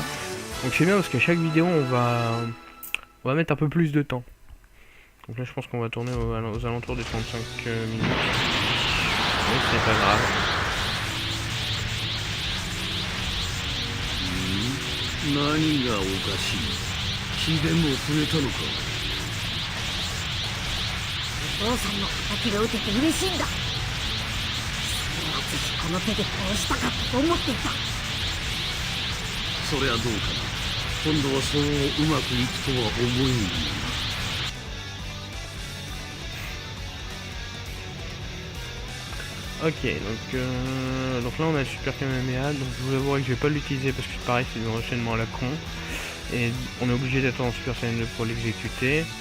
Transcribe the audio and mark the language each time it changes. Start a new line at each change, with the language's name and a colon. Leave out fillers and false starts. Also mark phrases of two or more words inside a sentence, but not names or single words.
French: Donc c'est bien parce qu'à chaque vidéo on va mettre un peu plus de temps. Donc là je pense qu'on va tourner aux alentours des 35 minutes. Mais c'est pas grave.
Japanese: 何がおかしい？気でも触れたのか？お父さんの敵が撃てて嬉しいんだ。私この手で殺したかったと思っていた。そりゃどうかな。今度はそううまくいくとは思えんがな。
French: Ok, donc là on a le Super Kamehameha, donc je vous avouerai que je vais pas l'utiliser parce que pareil c'est du enchaînement à la con. Et on est obligé d'être en Super Saiyan 2 pour l'exécuter.